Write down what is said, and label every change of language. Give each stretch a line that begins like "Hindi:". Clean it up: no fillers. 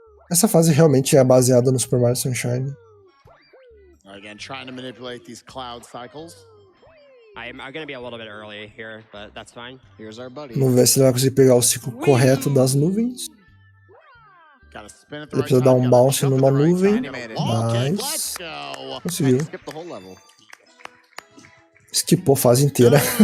Portuguese: Essa fase realmente é baseada no Super Mario Sunshine.
English: Again, trying to manipulate these cloud cycles. I'm gonna be a little bit early here, but that's fine. Here's our buddy.
Portuguese: Vamos ver se ele vai conseguir pegar o ciclo correto das nuvens. Ele precisa dar um bounce numa nuvem. Nice. Conseguiu. Esquipou a fase inteira.